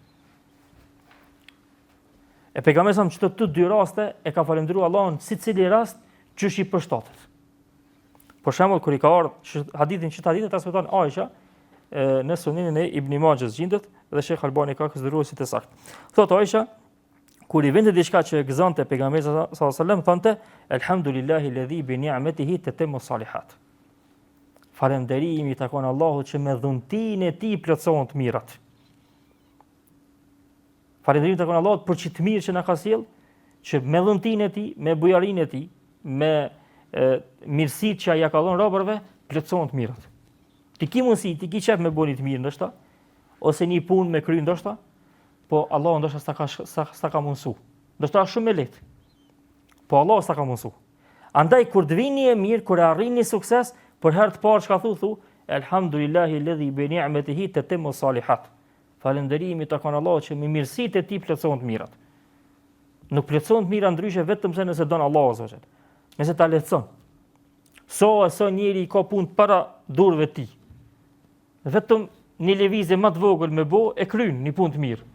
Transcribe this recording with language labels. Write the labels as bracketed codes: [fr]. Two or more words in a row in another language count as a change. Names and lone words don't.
[sq] E pejgamberi sa çdo të dy raste e ka falendëruar Allahun sicili rast çysh i përshtatet. Për shembull kur i ka ardhur hadithin që ta ditë transmeton Aisha në Suninin e Ibn Majahs gjendet dhe Sheikh Albani ka konsideruar si të saktë. Thot Aisha, kur i vinte diçka që e gëzonte pejgamberi [ar] صلى الله عليه وسلم, [sq] thonte [ar] الحمد لله الذي بنعمته تتم الصالحات. [sq] Falënderimi i takon Allahut që me dhuntinë e tij plotësohen të mirat. Falënderimi takon Allahut për çit mirë që na ka sjell, që me dhuntinë e tij, me bujarinë e tij, me mirësitë që ja ka dhënë robërve, plotësohen të mirat. Ti ki mundsi, ti ki çep me bëni të mirë ndoshta, ose një punë me kry ndoshta, po Allahu ndoshta s'ta ka mundsu. Ndoshta është shumë e lehtë. Po Allahu s'ta ka mundsu. Andaj kur të vini e mirë, kur arrini sukses, për herë të parë çka thu, [ar] الحمد لله الذي بنعمته تتم الصالحات. [sq] Falënderimi takon Allahut që me mirësitë e tij plotësohen të mirat. Nuk plotësohen të mira ndryshe vetëm se nëse don Allahu [ar] عز وجل. [sq] Nëse ta lehtëson. So njeri ka punë para durve të tij. Vetëm një lëvizje më të vogël me bë e kryen një punë të mirë.